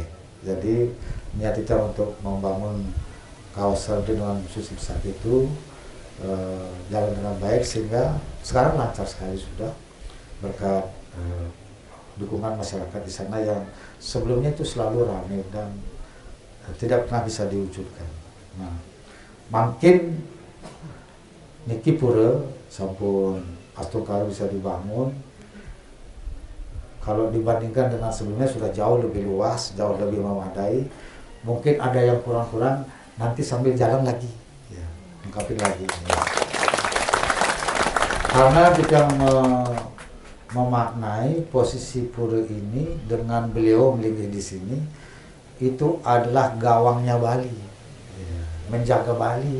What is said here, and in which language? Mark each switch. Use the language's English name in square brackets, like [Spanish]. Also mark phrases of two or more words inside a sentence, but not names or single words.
[Indonesian] Jadi niat kita untuk membangun kawasan dengan susi saat itu jalan dengan baik, sehingga sekarang lancar sekali sudah berkat dukungan masyarakat di sana yang sebelumnya itu selalu ramai dan tidak pernah bisa diwujudkan. Nah, makin [Balinese] niki pura sampun [Indonesian] Astungkara bisa dibangun. Kalau dibandingkan dengan sebelumnya sudah jauh lebih luas, jauh lebih memadai. Mungkin ada yang kurang-kurang, nanti sambil jalan lagi, ya, lengkapin lagi. Ya. Karena kita memaknai posisi pura ini dengan beliau melingkih di sini, itu adalah gawangnya Bali, ya, menjaga Bali.